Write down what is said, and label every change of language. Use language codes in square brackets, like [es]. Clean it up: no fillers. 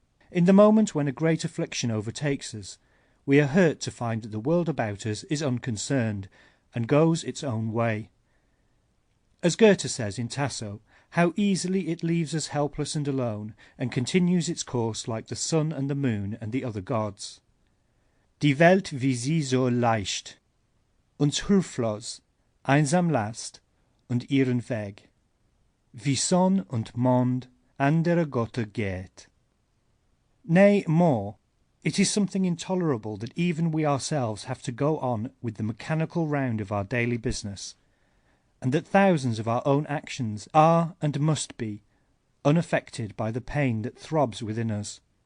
[en] In the moment when a great affliction overtakes us, we are hurt to find that the world about us is unconcerned, and goes its own way. As Goethe says in Tasso, how easily it leaves us helpless and alone, and continues its course like the sun and the moon and the other gods. [de] Die Welt wie sie so leicht, uns hilflos, einsam lasst, und ihren Weg, wie Sonn und Mond anderer Götter geht. [en] Nay, more, it is something intolerable that even we ourselves have to go on with the mechanical round of our daily business, and that thousands of our own actions are and must be unaffected by the pain that throbs within us.